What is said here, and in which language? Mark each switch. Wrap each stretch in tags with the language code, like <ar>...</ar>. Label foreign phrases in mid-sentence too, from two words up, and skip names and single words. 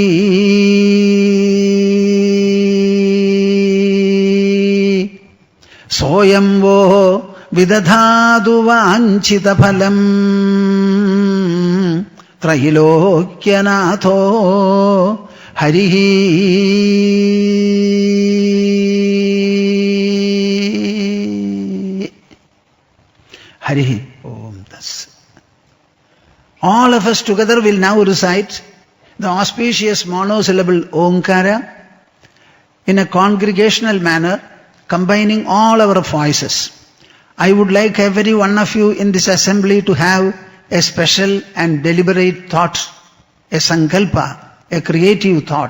<sa>സോയം വോ വിദധാതു വാഞ്ചിതഫലം ത്രൈലോക്യനാഥോ ഹരിഃ. Harihi. Om Tas.</sa> <en>All of us together will now recite the auspicious monosyllable Omkara in a congregational manner, combining all our voices. I would like every one of you in this assembly to have a special and deliberate thought, a sankalpa, a creative thought.</en>